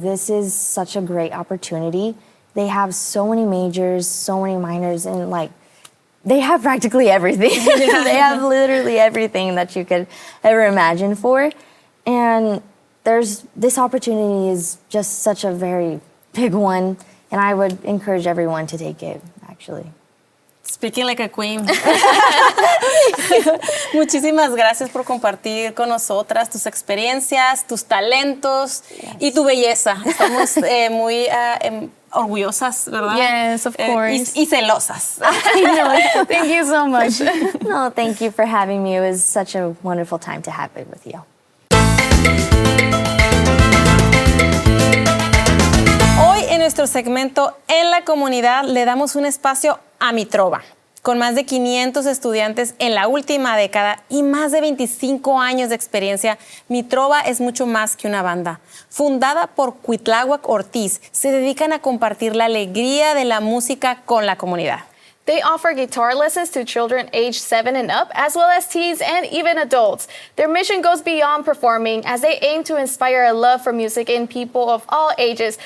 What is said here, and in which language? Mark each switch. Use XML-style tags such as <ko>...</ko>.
<en>This is such a great opportunity. They have so many majors, so many minors, and they have practically everything. They have literally everything that you could ever imagine for. And this opportunity is just such a very big one, and I would encourage everyone to take it, actually. Speaking like a queen.</en> <es>Muchísimas gracias por compartir con nosotras tus experiencias, tus talentos y tu belleza. Estamos muy orgullosas, ¿verdad?</es> <en>Yes, of course.</en> <es>Y celosas.</es> <en>Thank you so much. No, thank you for having me. It was such a wonderful time to have it with you.</en> <es>Hoy en nuestro segmento En la Comunidad le damos un espacio a Mi Trova. Con más de 500 estudiantes en la última década y más de 25 años de experiencia, Mi Trova es mucho más que una banda. Fundada por Cuitláhuac Ortiz, se dedican a compartir la alegría de la música con la comunidad.</es> <en>They offer guitar lessons to children aged 7 and up, as well as teens and even adults. Their mission goes beyond performing, as they aim to inspire a love for music in people of all ages.</en>